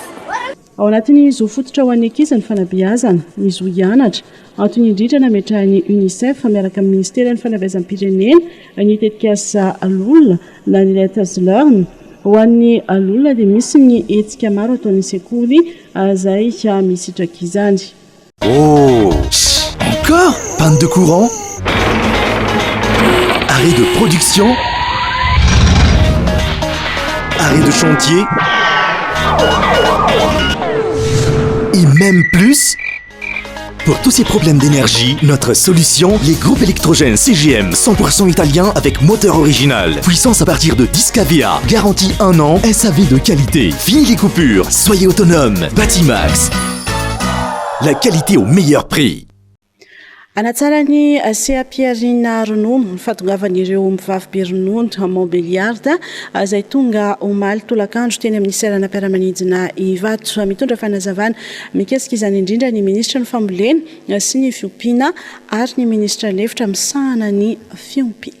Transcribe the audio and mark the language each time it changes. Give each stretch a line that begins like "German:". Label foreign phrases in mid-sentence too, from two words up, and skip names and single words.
Malagasy: Ao anatin'izy fototra ho an'ny ankizy ny fanabeazana izy ho hianatra antony indrindra nametrahany UNICEF miaraka amin'ny ministera ny fanabeazam-pirenena ny tetikasa alolona na ny
English: Let's Learn
Malagasy: ho an'ny alolona dia misy ny hetsika maro ataon'ny sekoly izay misitraka izany.
French: Oh, encore panne de courant, arrêt de production, arrêt de chantier et même plus. Pour tous ces problèmes d'énergie, notre solution, les groupes électrogènes CGM 100% italien avec moteur original. Puissance à partir de 10 kVA, garantie 1 an, SAV de qualité. Fini les coupures, soyez autonome. Batimax, la qualité au meilleur prix.
Malagasy: Anatsarany Seha-Piarina Ronono ny fahatongavan'ireo mivavy be ronono Montbéliard izay tonga omaly tolakandro teny amin'ny seranam-piaramanidina Ivato mitondra fanazavana mikasika izany indrindra ny ministra ny fambolena sy ny fiompiana ary ny ministra lefitra misahana ny fiompiana.